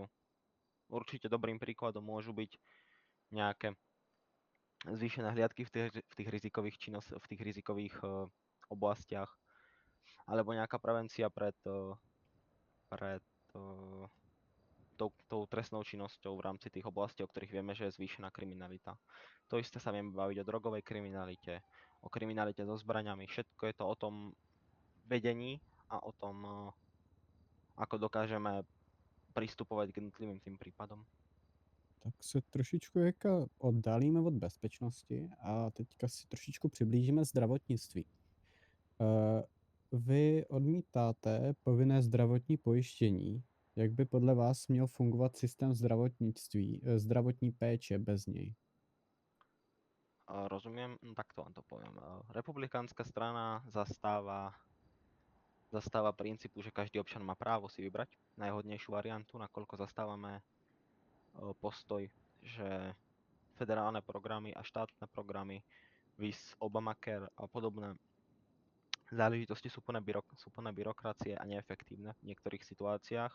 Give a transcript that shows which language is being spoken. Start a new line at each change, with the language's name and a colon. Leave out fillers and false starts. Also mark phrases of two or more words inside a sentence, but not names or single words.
Slovak: Určite dobrým príkladom môžu byť nejaké zvýšené hliadky v tých rizikových oblastiach, alebo nejaká prevencia pred tou trestnou činnosťou v rámci tých oblastí, o ktorých vieme, že je zvýšená kriminalita. To isté sa vieme baviť o drogovej kriminalite, o kriminalite so zbraňami. Všetko je to o tom vedení a o tom, ako dokážeme pristupovať k jednotlivým tým prípadom.
Czech: Tak se trošičku oddálíme od bezpečnosti a teďka si trošičku přiblížíme zdravotnictví. Vy odmítáte povinné zdravotní pojištění. Jak by podle vás měl fungovat systém zdravotnictví, zdravotní péče bez něj?
Slovak: Rozumiem, takto vám to poviem. Republikánska strana zastáva princípu, že každý občan má právo si vybrať najhodnejšiu variantu, nakoľko zastávame postoj, že federálne programy a štátne programy, vis Obamacare a podobné záležitosti sú plné byrokracie a neefektívne v niektorých situáciách.